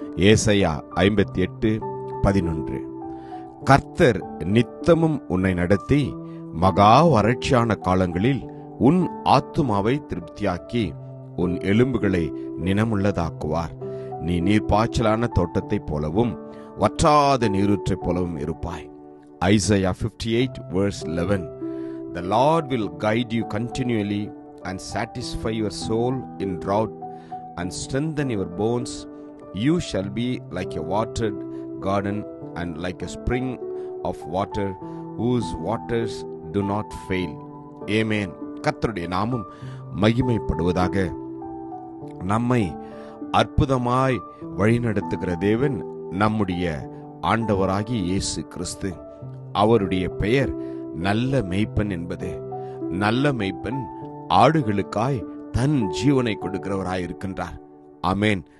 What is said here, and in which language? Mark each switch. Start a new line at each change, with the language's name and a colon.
Tamil: ஏசாயா 58:11. கர்த்தர் நித்தமும் உன்னை நடத்தி மகா வறட்சியான காலங்களில் உன் ஆத்துமாவை திருப்தியாக்கி உன் எலும்புகளை நினமுள்ளதாக்குவார். நீ நீர்ப்பாய்ச்சலான தோட்டத்தைப் போலவும் வற்றாத நீரூற்றைப் போலவும் இருப்பாய்.
English: Isaiah 58:11. The Lord will guide you continually and satisfy your soul in drought and strengthen your bones. You shall be like a watered garden and like a spring of water whose waters do not fail.
Tamil: Amen. கர்த்தருடைய நாமம் மகிமைப்படுவதாக. நம்மை அற்புதமாய் வழிநடத்துகிற தேவன் நம்முடைய ஆண்டவராகிய இயேசு கிறிஸ்து. அவருடைய பெயர் நல்ல மேய்ப்பன் என்பது. நல்ல மேய்ப்பன் ஆடுகளுக்காய் தன் ஜீவனை கொடுக்கிறவராய் இருக்கின்றார். ஆமேன்.